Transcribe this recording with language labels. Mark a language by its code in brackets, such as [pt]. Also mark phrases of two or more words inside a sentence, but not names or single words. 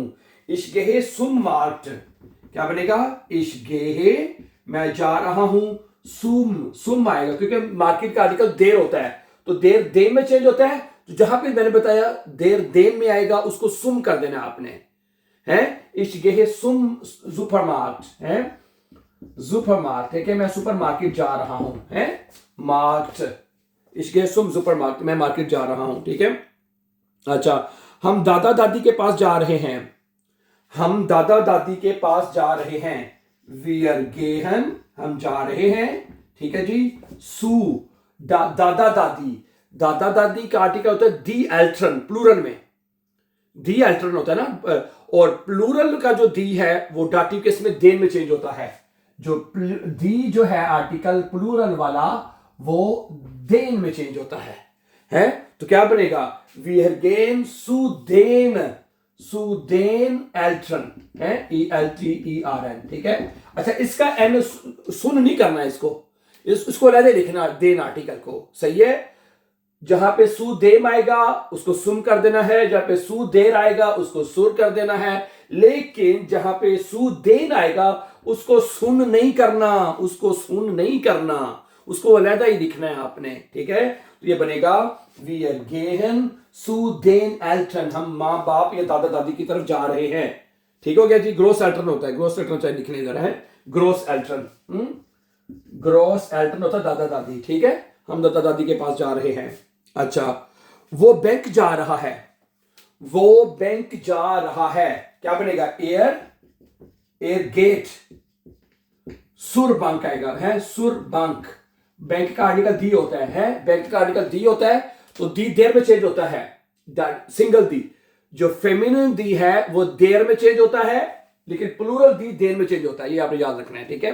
[de] ich gehe zum Markt, [hi] क्या बनेगा? [de] ich gehe, [hi] मैं जा रहा हूं। सुम, सुम आएगा क्योंकि मार्केट का आर्टिकल देर होता है, तो [de] der dem [hi] में चेंज होता है। तो जहां पे मैंने बताया [de] der dem [hi] में आएगा उसको सुम कर देना आपने, है, [de] ich gehe zum Supermarkt [hi] है, सुपरमार्केट, ठीक है, मैं सुपरमार्केट जा रहा हूं, है, मार्ट, [de] ich gehe zum Supermarkt, [hi] मैं मार्केट जा रहा हूं, ठीक है। अच्छा, हम दादा दादी के पास जा रहे हैं, हम दादा दादी के पास जा रहे हैं, [de] wir gehen, [hi] हम जा रहे हैं, ठीक है जी। सू दादा दादी, दादा दादी का आर्टिकल होता है [de] die Eltern, [hi] प्लूरल में [de] die Eltern [hi] होता है ना, और प्लूरल का जो दी है वो [en] dative case [hi] में देन में चेंज होता है। जो दी जो है आर्टिकल प्लूरल वाला वो देन में चेंज होता है, तो क्या बनेगा, [de] wir gehen zu den Eltern है, ELTERN, [hi] ठीक है। अच्छा, इसका एन सुन नहीं करना है, इसको अलग लिखना, देन आर्टिकल को, सही है। जहां पे [de] zu dem [hi] आएगा उसको सुन कर देना है, जहां पे [de] zu der [hi] आएगा उसको सुर कर देना है, लेकिन जहां पे [de] zu den [hi] आएगा उसको सुन नहीं करना, उसको अलग ही लिखना है आपने, ठीक है। तो ये बनेगा [de] wir gehen zu den Eltern, [hi] हम माँ बाप या दादा दादी की तरफ जा रहे हैं, ठीक हो गया जी। ग्रोस एल्टर्न होता है, ग्रोस एल्टर्न चाहे लिखने जरा है, ग्रोस एल्टर्न, ग्रोस एल्टर्न होता है दादा दादी, ठीक है। हम दादा दादी के पास जा रहे हैं। अच्छा, वो बैंक जा रहा है, वो बैंक जा रहा है, क्या बनेगा, [de] er geht, zur Bank [hi] आएगा, है, [de] zur Bank, [hi] बैंक का आर्टिकल दी होता है, बैंक का आर्टिकल दी होता है तो [de] die der [hi] में चेंज होता है, सिंगल दी, जो फेमिनिन दी है वो देर में चेंज होता है, लेकिन प्लूरल [de] die der [hi] में चेंज होता है, ये आपने याद रखना है, ठीक है।